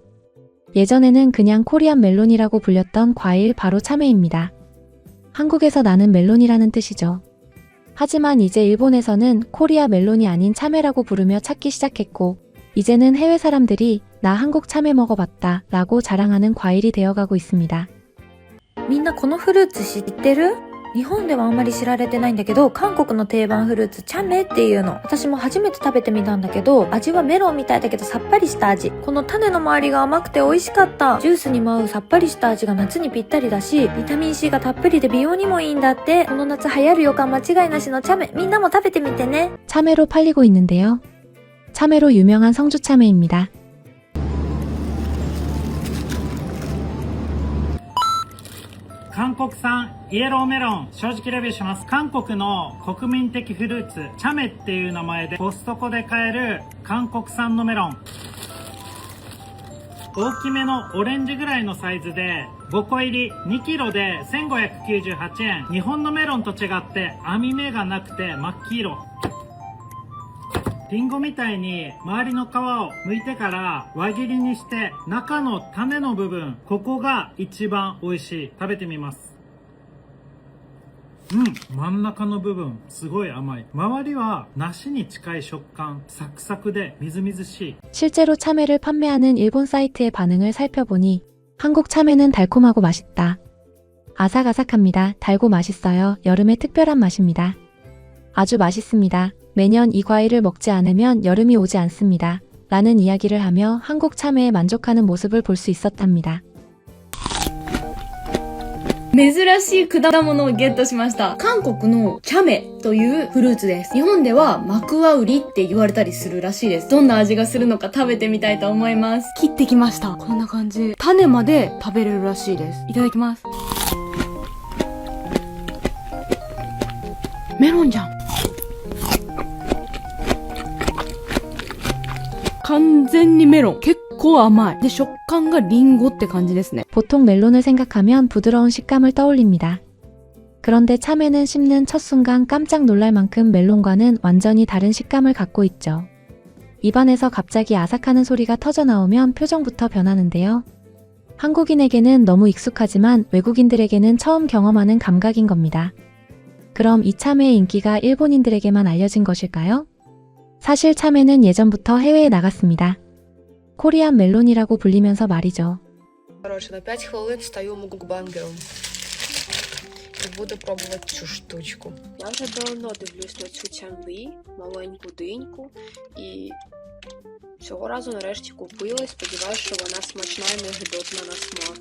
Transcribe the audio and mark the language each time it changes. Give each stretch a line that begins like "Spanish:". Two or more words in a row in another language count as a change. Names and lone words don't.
Korean: 예전에는 그냥 코리안 멜론이라고 불렸던 과일 바로 참외입니다. 한국에서 나는 멜론이라는 뜻이죠. 하지만 이제 일본에서는 코리아 멜론이 아닌 참외라고 부르며 찾기 시작했고 이제는 해외 사람들이 나 한국 참외 먹어봤다 라고 자랑하는 과일이 되어가고 있습니다.
Japanese: みんなこのフルーツ知ってる？日本ではあんまり知られてないんだけど、韓国の定番フルーツチャメっていうの。私も初めて食べてみたんだけど、味はメロンみたいだけどさっぱりした味。この種の周りが甘くて美味しかった。ジュースにも合うさっぱりした味が夏にぴったりだし、ビタミン C がたっぷりで美容にもいいんだって。この夏流行る予感間違いなしのチャメ。みんなも食べてみてね。
Korean: 참외로 팔리고 있는데요. 참외로 유명한 성주 참외입니다.
Japanese: 한국 産イエローメロン正直レビューします。韓国の国民的フルーツチャメっていう名前でコストコで買える韓国産のメロン、大きめのオレンジぐらいのサイズで5個入り2キロで1598円。日本のメロンと違って網目がなくて真っ黄色。リンゴみたいに周りの皮を剥いてから輪切りにして中の種の部分、ここが一番美味しい。食べてみます。真ん中の部分すごい甘い。周りは梨に近い食感、サクサクでみずみずしい。
Korean: 실제로 참외를 판매하는 일본 사이트의 반응을 살펴보니 한국 참외는 달콤하고 맛있다. 아삭아삭합니다. 달고 맛있어요. 여름의 특별한 맛입니다. 아주 맛있습니다. 매년 이 과일을 먹지 않으면 여름이 오지 않습니다. 라는 이야기를 하며 한국 참외에 만족하는 모습을 볼 수 있었답니다.
Japanese: 珍しい果物をゲットしました。韓国のチャメというフルーツです。日本ではマクワウリって言われたりするらしいです。どんな味がするのか食べてみたいと思います。切ってきました。こんな感じ。種まで食べれるらしいです。いただきます。メロンじゃん。完全にメロン。結構甘い。で、食感がリンゴって感じですね。
Korean: 보통 멜론을 생각하면 부드러운 식감을 떠올립니다. 그런데 참외는 씹는 첫 순간 깜짝 놀랄 만큼 멜론과는 완전히 다른 식감을 갖고 있죠. 입안에서 갑자기 아삭하는 소리가 터져 나오면 표정부터 변하는데요. 한국인에게는 너무 익숙하지만 외국인들에게는 처음 경험하는 감각인 겁니다. 그럼 이 참외의 인기가 일본인들에게만 알려진 것일까요? 사실 참외는 예전부터 해외에 나갔습니다. 코리안 멜론이라고 불리면서 말이죠.
Ukrainian: Короче, на 5 хвилин стаю мукбангером. І буду пробувати цю штучку. Я вже давно дивлюсь на цю чанві, маленьку диньку, і цього разу нарешті купила і сподіваюся, що вона смачна і не гидотна на смак.